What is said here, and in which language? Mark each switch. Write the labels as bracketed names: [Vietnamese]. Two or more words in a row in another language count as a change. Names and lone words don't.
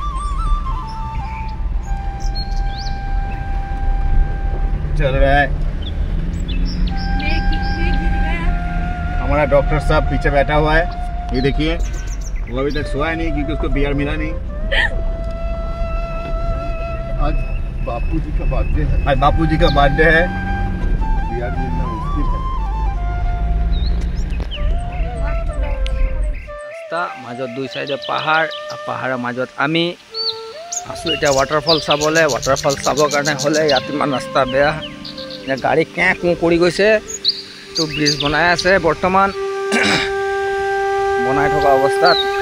[Hindi] चल रहा है हमारा डॉक्टर साहब पीछे बैठा हुआ है ये देखिए वो अभी तक सोया नहीं क्योंकि उसको बियर मिला नहीं। आज बापूजी का बर्थडे है बियर मिलना मुश्किल है। [Assamese] মাজত দুই সাইডে পাহাড় পাহাড়ের মাজত আমি আছো এটা ওয়াটারফল চাবলে ওয়াটারফল চাবৰ কাৰণে হলে ইয়াত ইমান ৰাস্তা বেয়া গাড়ী কেঁ কুঁ কৰি গৈছে তো ব্ৰিজ বনাই আছে বৰ্তমান বনাই থকা অৱস্থাত